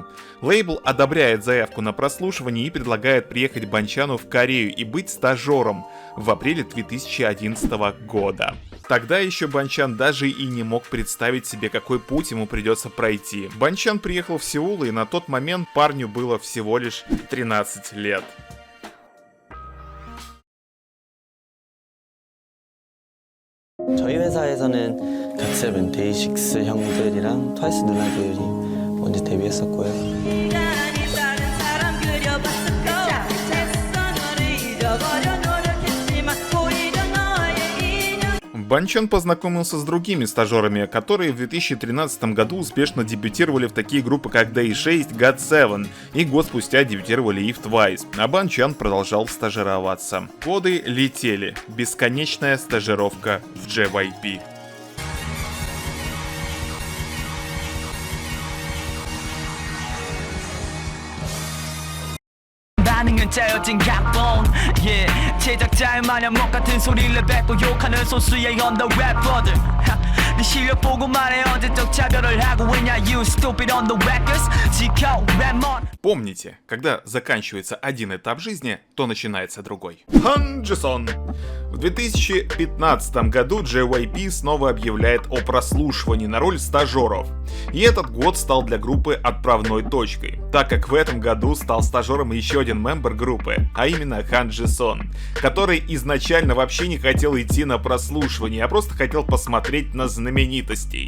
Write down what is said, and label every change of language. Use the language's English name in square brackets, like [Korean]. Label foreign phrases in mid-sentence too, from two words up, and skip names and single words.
[Russian] Лейбл одобряет заявку на прослушивание и предлагает приехать Банчану в Корею и быть стажером в апреле 2011 года. Тогда еще Банчан даже и не мог представить себе, какой путь ему придется пройти. Банчан приехал в Сеул, и на тот момент парню было всего лишь 13 лет. [Korean] 저희 회사에서는 갓세븐, 데이식스 형들이랑 트와이스 누나들이 먼저 데뷔했었고요. [Russian] Банчан познакомился с другими стажерами, которые в 2013 году успешно дебютировали в такие группы, как Day6, GOT7, и год спустя дебютировали и в Twice, а Банчан продолжал стажироваться. Годы летели, бесконечная стажировка в JYP. [Korean] 반응은 짜여진 각본 제작자의 마냥 먹같은 소리를 뱉고 욕하는 소수의 언더 래퍼들 네 실력 보고 말해 언제적 차별을 하고 있냐 [English] You stupid on the records [Korean] 지켜 랩몬. [Russian] Помните, когда заканчивается один этап жизни, то начинается другой. Хан Джисон. В 2015 году JYP снова объявляет о прослушивании на роль стажеров. И этот год стал для группы отправной точкой, так как в этом году стал стажером еще один мембер группы, а именно Хан Джисон, который изначально вообще не хотел идти на прослушивание, а просто хотел посмотреть на знаменитостей.